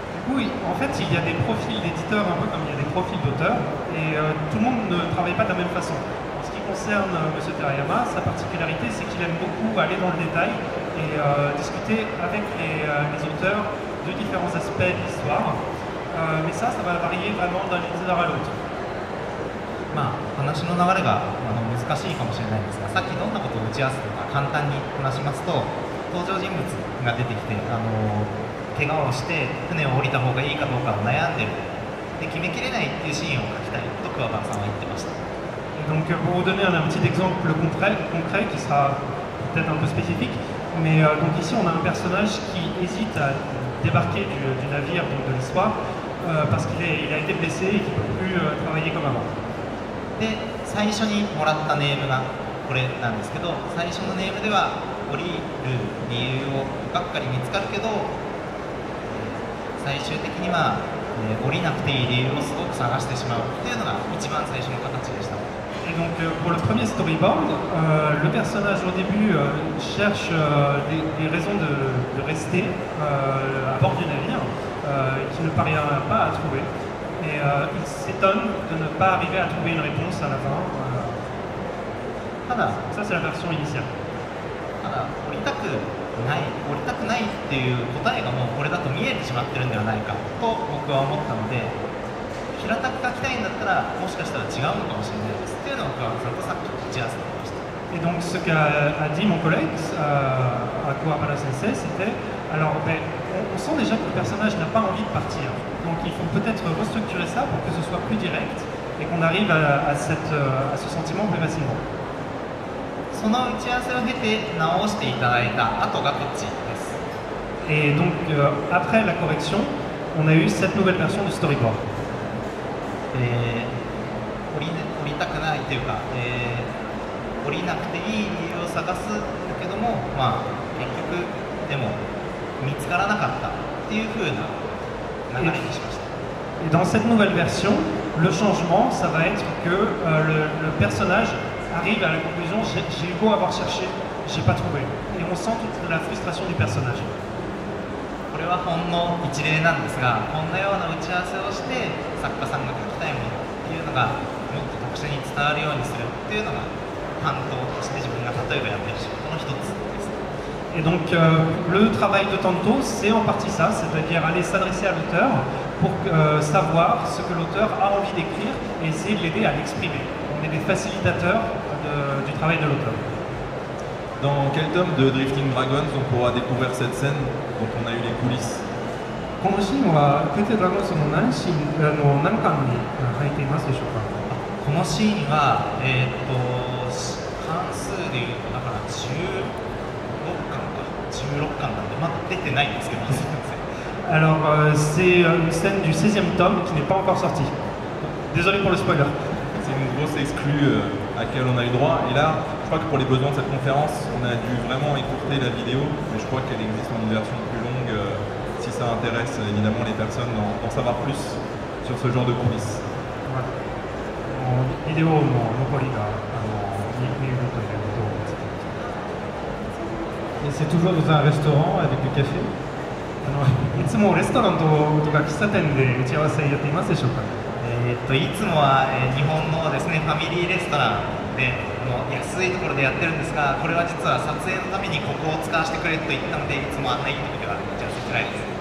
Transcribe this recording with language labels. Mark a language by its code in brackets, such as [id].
[fr] Oui, en fait, il y a des profils d'éditeurs un peu comme il y a des profils d'auteurs, et tout le monde ne travaille pas de la même façon. En ce qui concerne M. Terayama, sa particularité, c'est qu'il aime beaucoup aller dans le détail et discuter avec les auteurs de différents aspects de l'histoire. Mais ça va varier vraiment d'un éditeur à l'autre. [ja] まあ、話の流れが難しいかもしれないんですが、さっきどんなことを打ち合わせとか簡単に話しますと、登場人物が出てきて、怪我をして船を降りた方がいいかどうかを悩んでる、で決めきれないっていうシーンを描きたいと桑原さんは言ってました。 [fr] Donc pour vous donner un petit exemple concret qui sera peut-être un peu spécifique, mais donc ici on a un personnage qui hésite à débarquer du navire de l'histoire parce qu'il a été blessé et qu'il ne peut plus travailler comme avant. [ja] で最初にもらったネームがこれなんですけど、最初のネームでは降りる理由をばっかり見つかるけど、最終的には、降りなくていい理由をすごく探してしまうっていうのが一番最初の形でした。 [fr] Et donc pour le premier storyboard, le personnage au début cherche des raisons de rester à bord du navire qu'il ne parvient pas à trouver. Et il s'étonne de ne pas arriver à trouver une réponse à la fin. Ça c'est la version initiale. [ja] ただ降りたくないっていう答えがもうこれだと見えてしまってるんではないかと僕は思ったので、平たく書きたいんだったらもしかしたら違うのかもしれないですっていうのを桑原さんとさっき打ち合わせてました。 [fr] Et donc ce qu'a dit mon collègue à Kuwabara Sensei, c'était alors on sent déjà que le personnage n'a pas envie de partir. Donc il faut peut-être restructurer ça pour que ce soit plus direct et qu'on arrive à ce sentiment plus facilement. [ja] その打ち合わせを経て直していただいた後がこっちです。 [fr] Et donc après la correction, on a eu cette nouvelle version du storyboard. [ja] 降りたくないというか、降りなくていい理由を探すけども、まあ結局でも見つからなかったっていう風な流れにしました。 [fr] Et dans cette nouvelle version, le changement, ça va être que le personnage arrive à la conclusion, j'ai beau avoir cherché, j'ai pas trouvé. Et on sent toute la frustration du personnage. [ja] これはほんの一例なんですが、こんなような打ち合わせをして作家さんが書きたいものっていうのがもっと読者に伝わるようにするっていうのが担当として自分が例えばやってる仕事の一つです。 [fr] Et donc le travail de Tanto, c'est en partie ça, c'est-à-dire aller s'adresser à l'auteur pour savoir ce que l'auteur a envie d'écrire et essayer de l'aider à l'exprimer. On est des facilitateurs du travail de l'auteur. Dans quel tome de Drifting Dragons on pourra découvrir cette scène dont on a eu les coulisses? [ja] このシーンはクテドラゴンズの何巻に入っていますでしょうか？このシーンは、関数でいうとだから16巻なんでまだ出てないんですけど、すみません。 [fr] Alors c'est une scène du 16e tome qui n'est pas encore sortie. Désolé pour le spoiler. C'est une grosse exclue à laquelle on a eu droit. Et là, je crois que pour les besoins de cette conférence, on a dû vraiment écourter la vidéo. Mais je crois qu'elle existe en une version plus longue si ça intéresse évidemment les personnes d'en savoir plus sur ce genre de coulisses. [ja] ビデオの残りが見るということです。 [fr] Et c'est toujours dans un restaurant avec du café? [ja] いつもレストランとか喫茶店で打ち合わせやっていますでしょうか？いつもは、日本のですねファミリーレストランで安いところでやってるんですが、これは実は撮影のためにここを使わせてくれと言ったので、いつもあんないいところでは打ち合わせしてないです。